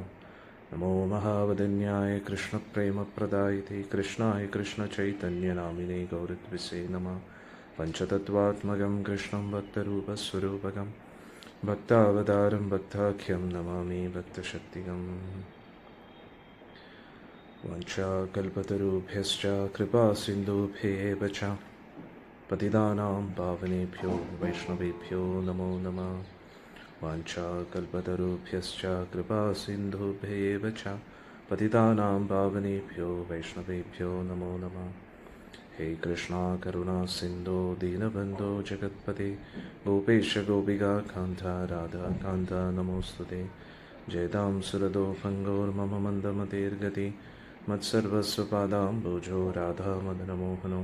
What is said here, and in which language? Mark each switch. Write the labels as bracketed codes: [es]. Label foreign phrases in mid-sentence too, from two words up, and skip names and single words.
[sa] നമോ മഹാവദന്യായ കൃഷ്ണപ്രേമപ്രദായിതേ കൃഷ്ണായ കൃഷ്ണചൈതന്യനാമിനേ ഗൗരദ്വിഷേ നമഃ. പഞ്ചതത്വാത്മകം കൃഷ്ണം ഭക്തരൂപസ്വരൂപകം ഭക്താവതാരം ഭക്താഖ്യം നമാമി ഭക്തശക്തികം. വാഞ്ചാകൽപതരുഭ്യശ്ച കൃപാസിന്ധുഭ്യേവ ച പതിതാനാം പാവനേഭ്യോ വൈഷ്ണവേഭ്യോ നമോ നമഃ. വാഞ്ചാകൽപതരുഭ്യശ്ച കൃപാസിന്ധുഭ്യേവ ച പതിതാനാം പാവനേഭ്യോ വൈഷ്ണവേഭ്യോ നമോ നമഃ. ഹേ കൃഷ്ണ കരുണാ സിന്ധോ ദീനബന്ധോ ജഗത്പതേ ഗോപേശ ഗോപികാ കാന്ത രാധാ കാന്ത നമോസ്തുതേ. ജയതാം സുരദോ ഭംഗോർമമ മന്ദമതേർഗതി മത്സർവസ്വപാദാംബുജോ രാധാമദനമോഹനോ.